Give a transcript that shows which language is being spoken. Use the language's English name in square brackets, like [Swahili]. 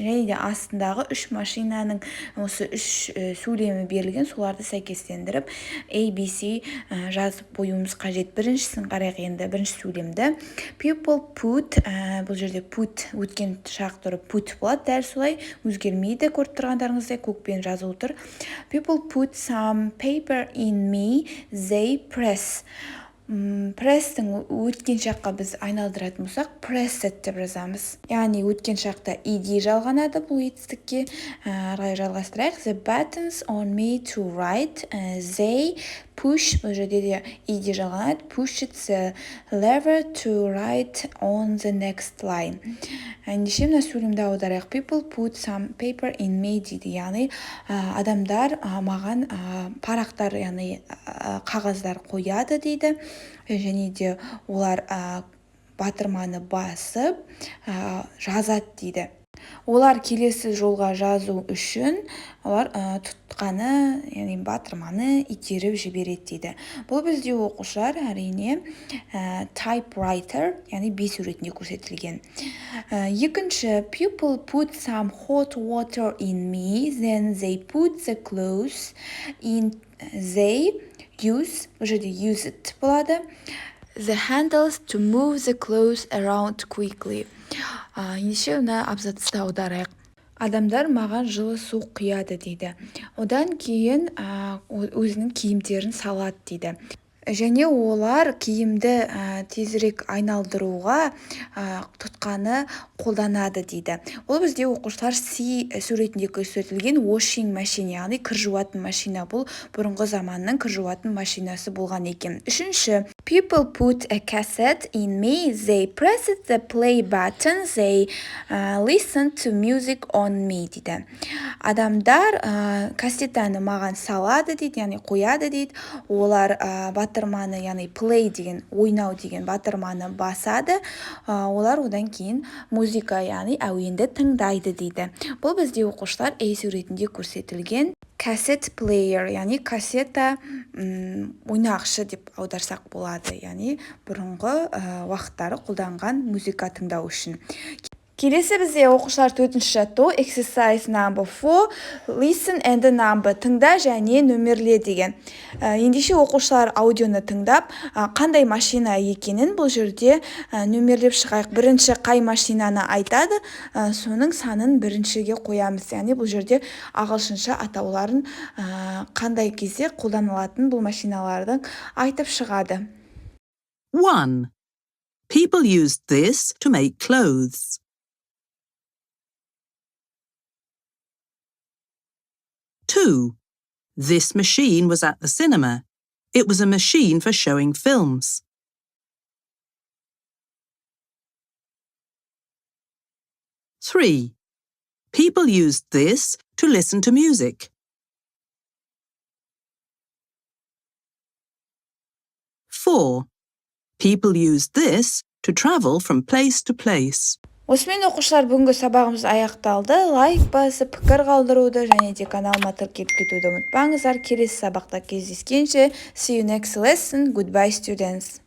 [Kazakh] Және де астындағы 3 машинаның осы 3 сөйлемі берілген, соларды сәйкестендіріп A, B, C жазып қоюымыз қажет. біріншісін қарайық енді, бірінші сөйлемді. People put, бұл жерде put өткен шақ тұрып put болады, дәл солай өзгермейді, көріп тұрғандарыңыздай көкпен жазылып тұр. [English] People put some paper in me, they press. [Kazakh] Пресстің өткен шаққа біз айналдыратын болсақ, pressed деп жазамыз. Яғни өткен шақта ed жалғанады бұл етістікке. Арай жалғастырайық. [English] The buttons on me to write, they push, бұл жерде де ed жалғанады. Push the lever to write on the next line. [Kazakh] Ендеше мына сөйлемді аударайық. [English] People put some paper in me [Kazakh] дейді. Яғни адамдар маған парақтар, яғни қағаздар қояды дейді. Және де олар батырманы басып жазады дейді. Олар келесі жолға жазу үшін олар тұтқаны, яғни батырманы итеріп жібереді дейді. Бұл бізде оқушылар әрине typewriter, яғни бес суретінде көрсетілген. [English] Екінші, people put some hot water in me, then they put the clothes in, they use, [Kazakh] бұл жерде use it болады. [English] The handles to move the clothes around quickly. [Kazakh] Ендеше мына абзацты аударайық. Адамдар маған жылы су құяды дейді. Одан кейін өзінің киімдерін салады дейді. Және олар киімді тезірек айналдыруға тұтқаны қолданады дейді. Ол бізде оқушылар C суретінде көрсетілген washing machine, яғни кір жуатын машина. Бұл бұрынғы заманның кір жуатын машинасы болған екен. [English] Үшінші, people put a cassette in me, they pressed the play button, they listened to music on me [Kazakh] дейді. Адамдар кассетаны маған салады дейді, яғни қояды дейді. Олар батырманы, яғни play деген, ойнау деген батырманы басады. Олар одан кейін музыка, яғни әуенді тыңдайды дейді. Бұл бізде оқушылар A суретінде көрсетілген cassette player, яғни кассета ойнақшы деп аударсақ болады. Яғни бұрынғы уақыттары қолданған музыка тыңдау үшін. Келесі бізде оқушылар төртінші жаттығу [English] exercise number 4, listen and number, [Kazakh] тыңда және нөмерле деген. Ендеше оқушылар аудионы тыңдап, қандай машина екенін бұл жерде нөмерлеп шығайық. Бірінші қай машинаны айтады, соның санын біріншіге қоямыз. Яғни бұл жерде ағылшынша атауларын қандай кезде қолданылатын бұл машиналардың айтып шығады. 1. [English] People used this to make clothes. 2. This machine was at the cinema. It was a machine for showing films. 3. People used this to listen to music. 4. People used this to travel from place to place. [Kazakh] Осымен оқушылар бүгінгі сабағымыз аяқталды. Лайк басып, пікір қалдыруды және де каналыма тіркеліп кетуді ұмытпаңыздар. Келесі сабақта кездескенше. [English] See you next lesson. Goodbye, students.